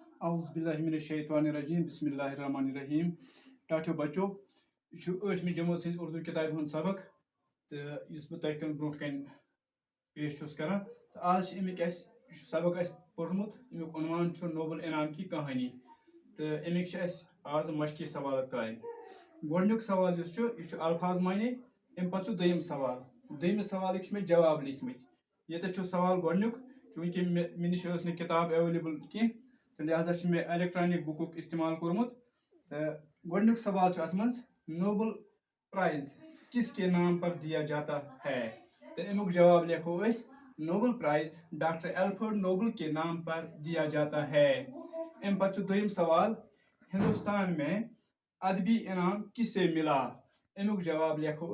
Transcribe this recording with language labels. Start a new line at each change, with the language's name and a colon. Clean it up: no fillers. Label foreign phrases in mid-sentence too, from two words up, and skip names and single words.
Arabic: اعوذ باللہ من الشیطان الرجیم بسم اللہ الرحمن الرحیم
Kashmiri: ٹاٹھو بچو یہ 8ویں جماعت سند اردو کتاب ہند سبق تو اس بہ تہ کن برونٹ کن پیش چھس کران تو آج امیک سبق اس پورمت امیک عنوان چھ نوبل انعام کی کہانی تو امیک آز
Urdu: مشقی سوالات کریں
Kashmiri: گۄڈنیُک سوال یس یہ الفاظ معنی ام پتہ دویم سوال دویمس سوالک میں جواب لکھمت یہ سوال گۄڈنیُک چونکہ مے نش ٲس نہٕ کتاب ایویلیبل کی تو لہذا میں
English: electronic book
Kashmiri: استعمال کورمت گۄڈنیُک سوال ات من
Urdu: نوبل پرائز کس کے نام پر دیا جاتا ہے
Kashmiri: تو امیک جواب لکھو اس
Urdu: نوبل پرائز ڈاکٹر ایلفرڈ نوبل کے نام پر دیا جاتا ہے ام
Kashmiri: پتہ دویم سوال
Urdu: ہندوستان میں ادبی انعام کس سے ملا
Kashmiri: امیک جواب لکھو